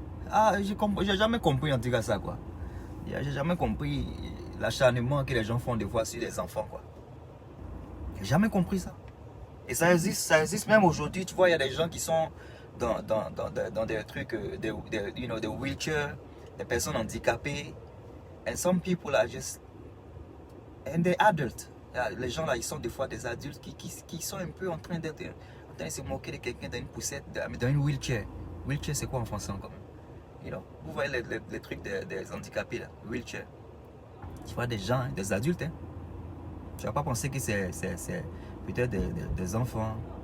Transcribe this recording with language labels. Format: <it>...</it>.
<fr>Ah, j'ai jamais compris en tout cas ça, quoi. J'ai jamais compris l'acharnement que les gens font des fois sur les enfants, quoi. J'ai jamais compris ça. Et ça existe même aujourd'hui. Tu vois, il y a des gens qui sont dans des trucs, des wheelchairs, des personnes handicapées.</fr> <en>And some people are just, and they're adults.</en> <fr>Les gens là, ils sont des fois des adultes qui sont un peu en train de se moquer de quelqu'un dans une poussette, dans une wheelchair. Wheelchair, c'est quoi en français encore? Vous voyez les trucs des handicapés là, wheelchair. Tu vois des gens, des adultes. Hein? Tu ne vas pas penser que c'est peut-être des enfants.</fr>